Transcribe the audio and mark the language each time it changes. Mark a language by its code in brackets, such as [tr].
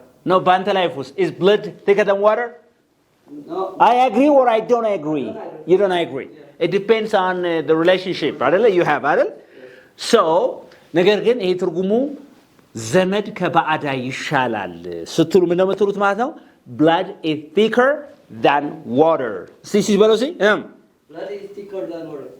[en] No, [am] በአንተ ላይፍ ውስጥ [en] is blood thicker than water? No. I agree or I don't agree? You don't agree. It depends on the relationship አይደለ you have አይደል? [am] So ነገር ግን ይሄ ትርጉሙ ዘመድ ከባዕዳ ይሻላል ስትሉ ምን ነው የምትሉት ማለት ነው? [en] Blood is thicker than water. See [am] በለው [en] see? Blood is thicker than water.